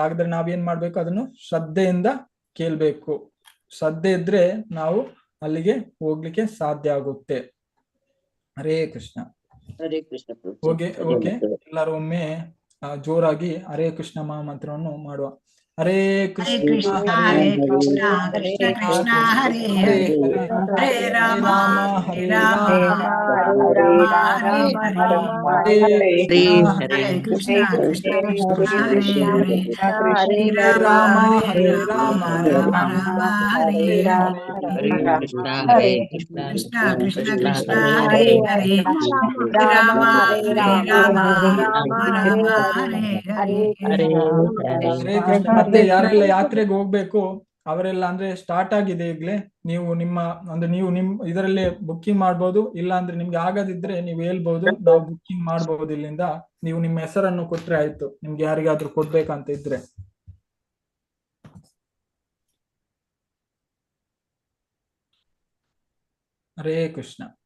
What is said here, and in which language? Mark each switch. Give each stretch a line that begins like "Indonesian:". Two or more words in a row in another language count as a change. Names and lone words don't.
Kannada: ಹಾಗಾದ್ರೆ ನಾವೇನ್ ಮಾಡ್ಬೇಕು? ಅದನ್ನು ಶ್ರದ್ಧೆಯಿಂದ ಕೇಳ್ಬೇಕು. ಶ್ರದ್ಧೆ ಇದ್ರೆ ನಾವು ಅಲ್ಲಿಗೆ ಹೋಗ್ಲಿಕ್ಕೆ ಸಾಧ್ಯ ಆಗುತ್ತೆ.
Sanskrit: ಹರೇ ಕೃಷ್ಣ. ಹರೇ ಕೃಷ್ಣ ಪ್ರಭು.
Kannada: ಓಕೆ, ಎಲ್ಲರೂ ಒಮ್ಮೆ ಜೋರಾಗಿ
Sanskrit: ಹರೇ ಕೃಷ್ಣ
Kannada: ಮಹಾಮಂತ್ರವನ್ನು ಮಾಡುವ.
Sanskrit: ಹರೇ ಕೃಷ್ಣ ಹರೇ ಕೃಷ್ಣ ಕೃಷ್ಣ ಕೃಷ್ಣ ಹರೇ ಹರೇ ಹರೇ ರಾಮ ಹರೇ ರಾಮ ಹರೇ ಕೃಷ್ಣ ಕೃಷ್ಣ ಕೃಷ್ಣ ಹರೇ ಹರೇ ಹರೇ ರಾಮ ಹರೇ ರಾಮ ರಾಮ ರಾಮ ಹರೇ ಹರೇ ಕೃಷ್ಣ ಹರೇ ಕೃಷ್ಣ ಕೃಷ್ಣ ಕೃಷ್ಣ ಕೃಷ್ಣ ಹರೇ ಹರೇ ಹರೇ ರಾಮ ಹರೇ ರಾಮ ರಾಮ ರಾಮ ಹರೇ ಹರೇ ಹರೇ ಹರೇ ಕೃಷ್ಣ.
Kannada: ಮತ್ತೆ ಯಾರೆಲ್ಲ ಯಾತ್ರೆಗೆ ಹೋಗ್ಬೇಕು ಅವರೆಲ್ಲ ಅಂದ್ರೆ ಸ್ಟಾರ್ಟ್ ಆಗಿದೆ ಈಗ್ಲೇ. ನೀವು ನಿಮ್ ಇದರಲ್ಲಿ ಬುಕ್ಕಿಂಗ್ ಮಾಡ್ಬೋದು. ಇಲ್ಲ ಅಂದ್ರೆ ನಿಮ್ಗೆ ಆಗದಿದ್ರೆ ನೀವು ಹೇಳ್ಬೋದು, ನಾವು ಬುಕ್ಕಿಂಗ್ ಮಾಡ್ಬೋದು ಇಲ್ಲಿಂದ. ನೀವು ನಿಮ್ಮ ಹೆಸರನ್ನು ಕೊಟ್ರೆ ಆಯ್ತು, ನಿಮ್ಗೆ ಯಾರಿಗಾದ್ರೂ ಕೊಡ್ಬೇಕಂತ ಇದ್ರೆ.
Sanskrit: ಹರೇ ಕೃಷ್ಣ.